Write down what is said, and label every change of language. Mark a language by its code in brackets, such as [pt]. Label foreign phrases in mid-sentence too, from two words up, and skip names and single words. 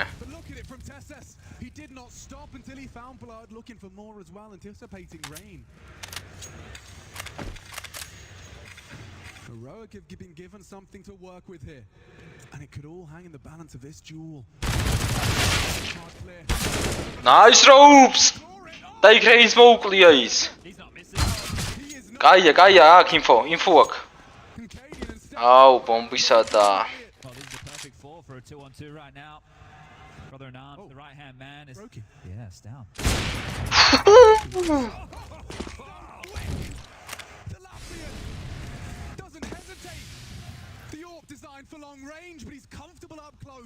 [en] but look at it from Tessus. He did not stop until he found blood, looking for more as well, anticipating rain. Heroic have been given something to work with here, and it could all hang in the balance of this duel. Hard clear. Nice ropes! [ka] და იქ Reigns მოუკლია ის. [en] He's not missing. He is not [ka] კაია, აქ info აქ. [en] Canadian and Steph. [ka] აუ, ბომბისა და [en] Well, this is the perfect fall for a 2-on-2 right now. Brother in arms, the right-hand man is... Broken. Yeah, it's down. The Latvian doesn't hesitate. The Orc designed for long range, but he's comfortable up close.